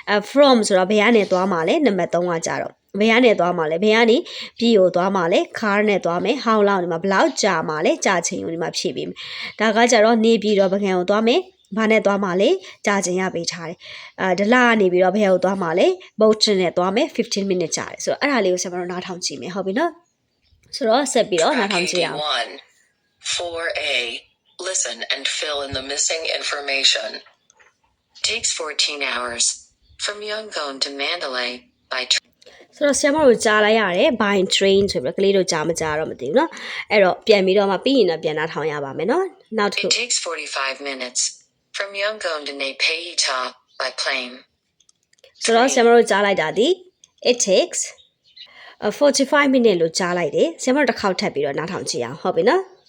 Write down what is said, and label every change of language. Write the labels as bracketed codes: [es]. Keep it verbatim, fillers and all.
[my] from ဆိုတော့ဘယ်ကနေသွားမှာလဲနံပါတ်threeကကြာတော့ဘယ်ကနေသွားမှာလဲဘယ်ကနေပြည်ကိုသွားမှာလဲ car နဲ့သွားမယ် [en] how long [my] ဒီမှာဘယ်လောက်ကြာမှာလဲကြာချိန်ကိုဒီမှာဖြည့်ပေးမယ်ဒါကကြတော့နေပြီးတော့ပုဂံကိုသွားမယ်ဘာနဲ့သွားမှာလဲကြာချိန်ရပေးထားတယ်အာဒလကနေပြီးတော့ဘယ်ကိုသွားမှာလဲ boat နဲ့သွားမယ် [en] fifteen minutes [my] ကြာတယ်ဆိုတော့အဲ့ဒါလေးကိုဆက်မတော့နားထောင်ကြည့်မယ်ဟုတ်ပြီနော်ဆိုတော့ဆက်ပြီးတော့နားထောင်ကြည့်ရအောင် [en] four A Listen and fill in the missing information Takes fourteen hours from Yangon to Mandalay by train [my] ဆိုတော့ဆရာမတို့ကြားလိုက်ရတယ် [en] by train [my] ဆိုပြီးတော့ကလေးတို့ကြားမကြားတော့မသိဘူးเนาะအဲ့တော့ပြန်ပြီးတော့မှပြီးရင်တော့ပြန်နားထောင်ရပါမယ်เนาะနောက်တစ်ခု [en] It takes forty-five minutes from Yangon to Naypyidaw by plane [my] ဆိုတော့ဆရာမတို့ကြားလိုက်တာဒီ [en] It takes forty-five minutes [my] လို့ကြားလိုက်တယ်ဆရာမတို့တစ်ခေါက်ထပ်ပြီးတော့နားထောင်ကြည့်အောင်ဟုတ်ပြီเนาะ